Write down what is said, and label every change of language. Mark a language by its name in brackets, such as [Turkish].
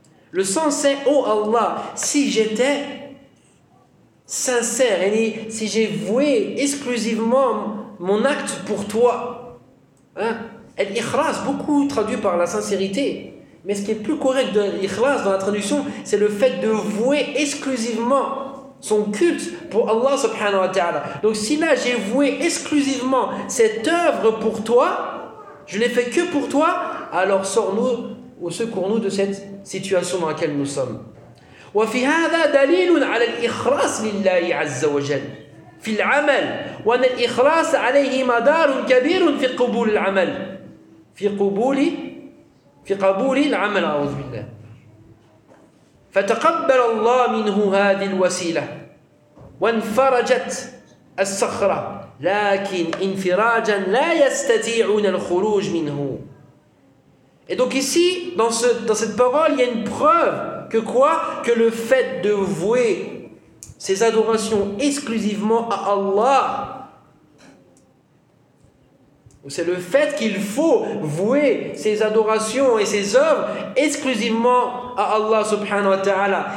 [French] Le sens, c'est oh Allah, si j'étais sincère, si j'ai voué exclusivement mon acte pour toi, l'ikhlas, beaucoup traduit par la sincérité, mais ce qui est plus correct de l'ikhlas dans la traduction, c'est le fait de vouer exclusivement son culte pour Allah subhanahu wa ta'ala. Donc si là j'ai voué exclusivement cette œuvre pour toi, je ne l'ai fait que pour toi, alors sors-nous ou secours-nous de cette situation dans laquelle nous sommes. [Arabic] وفي هذا دليل على الإخلاص لله عز وجل في العمل وأن الإخلاص عليه مدار كبير في قبول العمل في قبول العمل أعوذ بالله فتقبل الله منه هذه الوسيلة وانفرجت الصخرة لكن انفراجا لا يستطيعون الخروج منه. [French] Et donc ici, dans cette parole, il y a une preuve. Que quoi ? Que le fait de vouer ses adorations exclusivement à Allah, c'est le fait qu'il faut vouer ses adorations et ses œuvres exclusivement à Allah subhanahu wa ta'ala.